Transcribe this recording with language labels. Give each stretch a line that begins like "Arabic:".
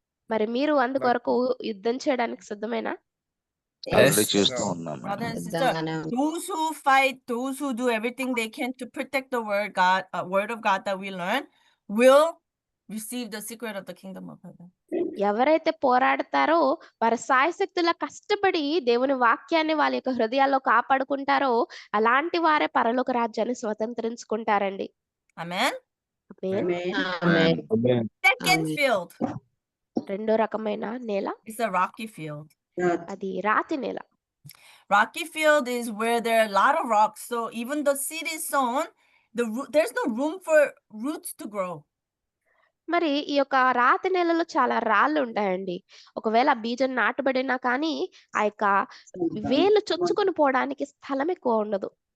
Telugu: మరి మీరు అందుకొరకు యుద్ధం చేయడానికి సిద్ధమేనా?
English: Already Yes.
Telugu: చేస్తూ ఉన్నాం
English: Brother madam. and sister, those who fight, those who do everything they can to protect the word of God that we learn, will receive the secret of the kingdom of heaven.
Telugu: ఎవరైతే పోరాడతారో వారు శాయశక్తులా కష్టపడి దేవుని వాక్యాన్ని వాళ్ళ యొక్క హృదయాల్లో కాపాడుకుంటారో అలాంటి వారే పరలోక రాజ్యాన్ని స్వతంత్రించుకుంటారండి.
English: Amen.
Telugu: ఆమేన్.
English: Second field
Telugu: రెండో రకమైన నేల
English: is a rocky field.
Telugu: అది రాతి నేల.
English: Rocky field is where there are a lot of rocks. So even the seed is sown, there's no room for roots to grow.
Telugu: మరి ఈ యొక్క రాతి నేలలో చాలా రాళ్ళు ఉంటాయండి. ఒకవేళ ఆ బీజం నాటబడినా కానీ ఆ యొక్క వేలు చొచ్చుకొని పోవడానికి స్థలం ఎక్కువ ఉండదు.